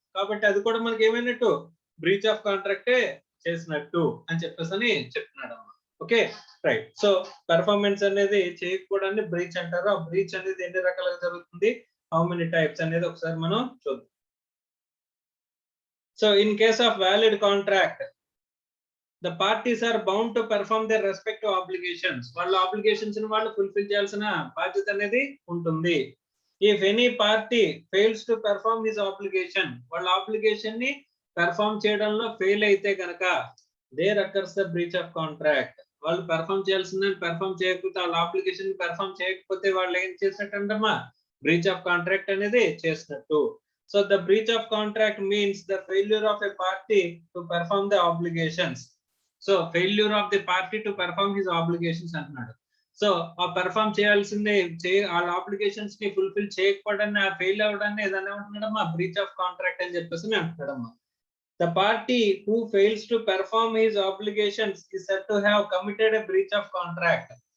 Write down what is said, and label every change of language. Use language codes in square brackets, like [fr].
[te] కాబట్టి అది కూడా మనకి ఏమైనట్టు బ్రీచ్ ఆఫ్ కాంట్రాక్టే చేసినట్టు అని చెప్పేసి చెప్తున్నాడు అమ్మా. Okay right. సో పెర్ఫార్మెన్స్ అనేది చేయకపోవడాన్ని బ్రీచ్ అంటారు. ఆ బ్రీచ్ అనేది ఎన్ని రకాలుగా జరుగుతుంది, [en] how many types [te] అనేది ఒకసారి మనం చూద్దాం. [en] So in case of valid contract the parties are bound to perform their respective obligations. [te] వాళ్ళ obligations ని వాళ్ళు ఫుల్ఫిల్ చేయాల్సిన బాధ్యత అనేది ఉంటుంది. [en] If any party fails to perform his obligation, [te] వాళ్ళ obligation ని పెర్ఫార్మ్ చేయడంలో ఫెయిల్ అయితే గనక [en] there occurs the breach of contract. [te] వాళ్ళు పెర్ఫార్మ్ చేయాల్సిందని పెర్ఫార్మ్ చేయకపోతే, వాళ్ళ ఆబ్లిగేషన్ ని పెర్ఫార్మ్ చేయకపోతే వాళ్ళు ఏం చేసినట్టంటమ్మా, బ్రీచ్ ఆఫ్ కాంట్రాక్ట్ అనేది చేసినట్టు. [en] So the breach of contract means the failure of a party to perform the obligations. So failure of the party to perform his obligations [te] అంటున్నాడు. So ఆ పెర్ఫార్మ్ చేయాల్సిందే వాళ్ళ ఆబ్లిగేషన్స్ ని ఫుల్ఫిల్ చేయకపోవడాన్ని, ఆ fail అవ్వడాన్ని ఏదన్నా ఏమంటున్నాడమ్మా, బ్రీచ్ ఆఫ్ కాంట్రాక్ట్ అని చెప్పేసి అంటున్నాడమ్మా. [en] The party who fails to perform his obligations is said to have committed a breach of contract.